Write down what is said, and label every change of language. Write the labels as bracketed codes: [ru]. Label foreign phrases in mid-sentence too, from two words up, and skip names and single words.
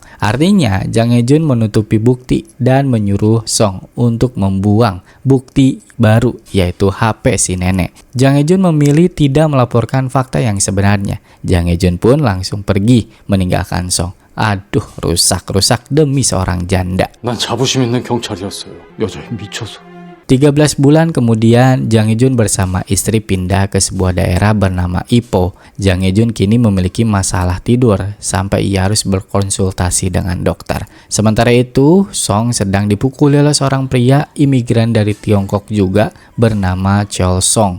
[id] Artinya Jang Hye-jun menutupi bukti dan menyuruh Song untuk membuang bukti baru yaitu HP si nenek. Jang Hye-jun memilih tidak melaporkan fakta yang sebenarnya. Jang Hye-jun pun langsung pergi meninggalkan Song. Aduh, rusak demi seorang janda. [ko] 난 자부심 있는 경찰이었어요. 여자에 미쳐서. [id] 13 bulan kemudian, Jang Hye-jun bersama istri pindah ke sebuah daerah bernama Ipo. Jang Hye-jun kini memiliki masalah tidur sampai ia harus berkonsultasi dengan dokter. Sementara itu, Song sedang dipukuli oleh seorang pria imigran dari Tiongkok juga bernama Chol Song.